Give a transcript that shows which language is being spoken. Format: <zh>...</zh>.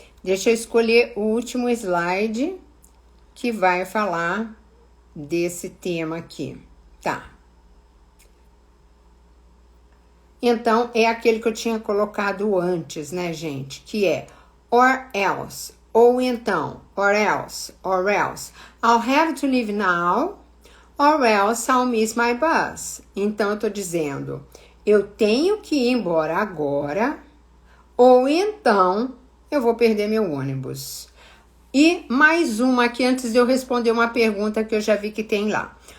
<pt>Deixa eu escolher o último slide que vai falar desse tema aqui. Tá. Então, é aquele que eu tinha colocado antes, né, gente? Que é or else. Ou então, or else.</pt> <en>I'll have to leave now, or else I'll miss my bus.</en> <pt>Então, eu tô dizendo, eu tenho que ir embora agora, ou então eu vou perder meu ônibus. E mais uma aqui antes de eu responder uma pergunta que eu já vi que tem lá.</pt>